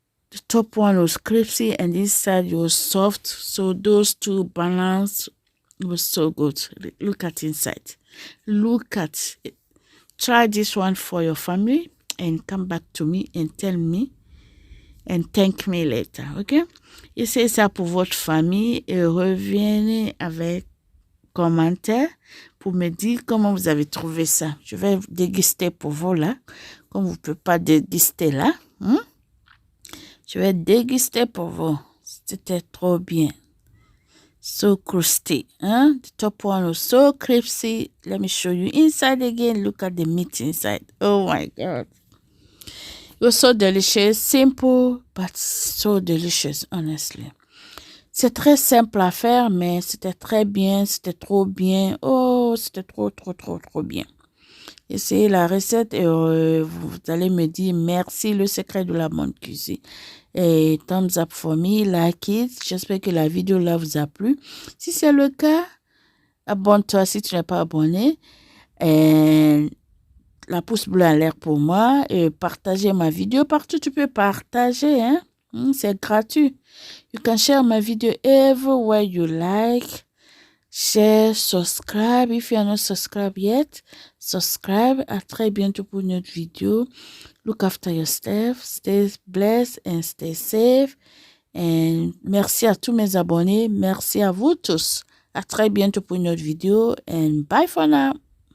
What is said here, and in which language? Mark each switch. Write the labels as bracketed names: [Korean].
[English] The top one was crispy and inside it was soft. So those two balance was so good. Look at inside. Look at it. Try this one for your family and come back to me and tell me and thank me later, ok? [French] Essayez ça pour votre famille et revenez avec commentaires pour me dire comment vous avez trouvé ça. Je vais déguster pour vous là, comme vous ne pouvez pas déguster là. Je vais déguster pour vous. C'était trop bien. [English] So crusty. The top one was so crispy. Let me show you inside again. Look at the meat inside. Oh my God. It was so delicious. Simple, but so delicious, honestly. [French] C'est très simple à faire, mais c'était très bien. C'était trop bien. Oh, c'était trop bien. Essayez la recette et vous allez me dire merci, le secret de la bonne cuisine. [English] Et thumbs up for me, like it. [French] J'espère que la vidéo là vous a plu. Si c'est le cas, abonne-toi si tu n'es pas abonné. Et la pouce bleue en l'air pour moi. Et partagez ma vidéo partout. Tu peux partager. C'est gratuit. [English] You can share my video everywhere you like. Share, subscribe. If you are not subscribed yet, subscribe. [French] À très bientôt pour une autre vidéo. [English] Look after yourself. Stay blessed and stay safe. [French] And merci à tous mes abonnés. Merci à vous tous. À très bientôt pour une autre vidéo. [English] And bye for now.